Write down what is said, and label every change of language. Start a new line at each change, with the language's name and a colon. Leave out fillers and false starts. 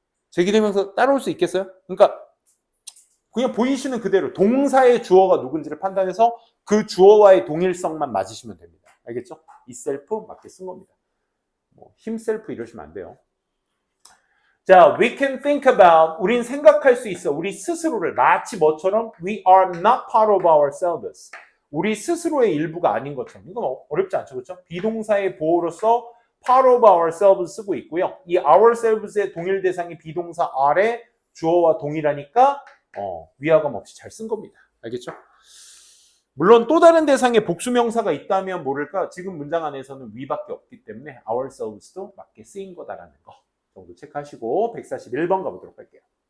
Korean: 제기대명사 따라올 수 있겠어요? 그러니까 그냥 보이시는 그대로 동사의 주어가 누군지를 판단해서 그 주어와의 동일성만 맞으시면 됩니다. 알겠죠? itself 맞게 쓴 겁니다. 뭐 himself 이러시면 안 돼요. 자,
English: we can think about,
Korean: 우린 생각할 수 있어. 우리 스스로를 마치 뭐처럼
English: we are not part of ourselves.
Korean: 우리 스스로의 일부가 아닌 것처럼. 이건 어렵지 않죠, 그렇죠? 비동사의 보호로서
English: part of ourselves
Korean: 쓰고 있고요. 이 ourselves의 동일 대상이 비동사 are의 주어와 동일하니까 위화감 없이 잘 쓴 겁니다. 알겠죠? 물론 또 다른 대상의 복수명사가 있다면 모를까 지금 문장 안에서는 we밖에 없기 때문에 ourselves도 맞게 쓰인 거다라는 거 정도 체크하시고 141번 가보도록 할게요.